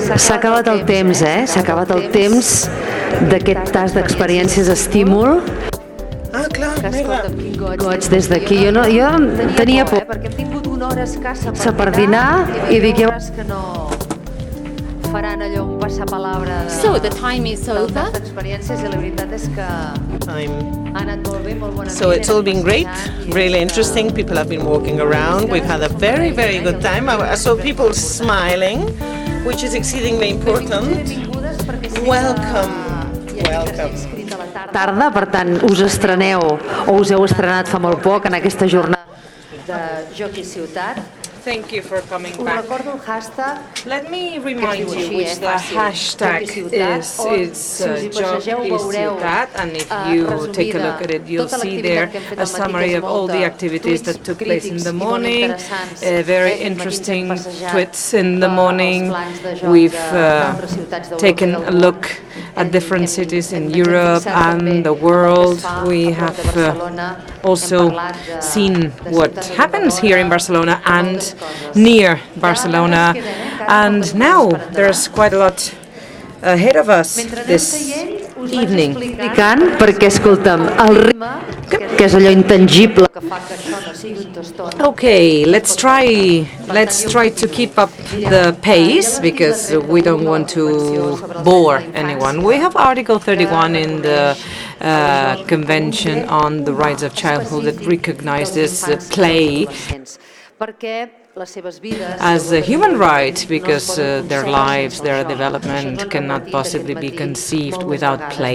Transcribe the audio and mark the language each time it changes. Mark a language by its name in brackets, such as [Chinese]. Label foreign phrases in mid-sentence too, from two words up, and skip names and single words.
[Catalan] S'ha acabat el temps, S'ha acabat el temps d'aquest tas d'experiències estímul. Ah, clar, mira. Goig des d'aquí. Jo tenia por. Perquè hem tingut una hora escassa Per dinar i dic jo... que no faran allò un passapalabra [English] So the time is over. [Catalan] d'experiències i la veritat és que ha anat molt bé, molt bona [English] So it's all been great, really interesting. People have been walking around. We've had a very, very good time. I saw people smiling, which is exceedingly important. Welcome. Welcome. [Catalan] Tarda, per tant, us estreneu o us heu estrenat fa molt poc en aquesta jornada de Joc i Ciutat. [English] Thank you for coming [Catalan] Us [English] back. [Catalan] recordo el hashtag. [English] Let me remind you which the hashtag is. It's Joc i Ciutat, and if you take a look at it, you'll see there a summary of all the activities that took place in the morning. Very interesting tweets in the morning. We've taken a look at different cities in Europe and the world. We have also seen what happens here in Barcelona and near Barcelona, and now there's quite a lot ahead of us this evening. [Catalan] Perquè, escolta'm, el ritme, que és allò intangible. [English] Okay, let's try to keep up the pace because we don't want to bore anyone. We have Article 31 in the Convention on the Rights of Childhood that recognizes play as a human right, because their lives, their development cannot possibly be conceived without play.